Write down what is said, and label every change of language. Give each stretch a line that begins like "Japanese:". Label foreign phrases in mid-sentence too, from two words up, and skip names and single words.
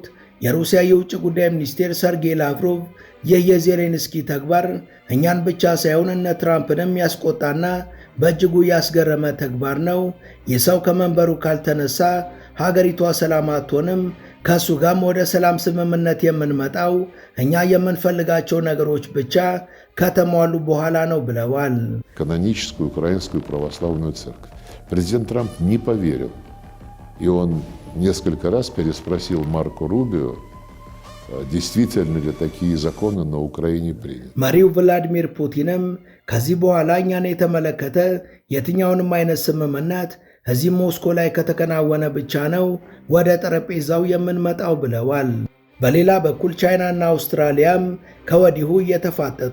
Amharic: የሩሲያ የውጭ ጉዳይ ሚኒስቴር ሰርጌይ ላቭሮቭ ይህ የዜሌንስኪ ተግባር እኛን ብቻ ሳይሆን እነ ትራምፕንም ያስቆጣና በእጅጉ ያስገረመ ተግባር ነው። የሰው ከመንበሩ ካልተነሳ ሀገሪቷ ሰላም አትሆንም። ከሱ ጋርም ወደ ሰላም ስምምነት የምንመጣው እኛ የምንፈልጋቸው ነገሮች ብቻ ከተሟሉ በኋላ ነው ብለዋል።
Russian: Каноническую украинскую православную церковь. Президент Трамп не поверил, и он несколько раз переспросил Марко Рубио, действительно ли такие законы на Украине приняты.
Amharic: መሪው ቭላዲሚር ፑቲንም ከዚህ በኋላ እኛን የተመለከተ የትኛውንም አይነት ስምምነት እዚህ ሞስኮ ላይ ከተከናወነ ብቻ ነው ወደ ጠረጴዛው የምንመጣው ብለዋል። በሌላ በኩል ቻይናና አውስትራሊያም ከወዲሁ እየተፋጠጡ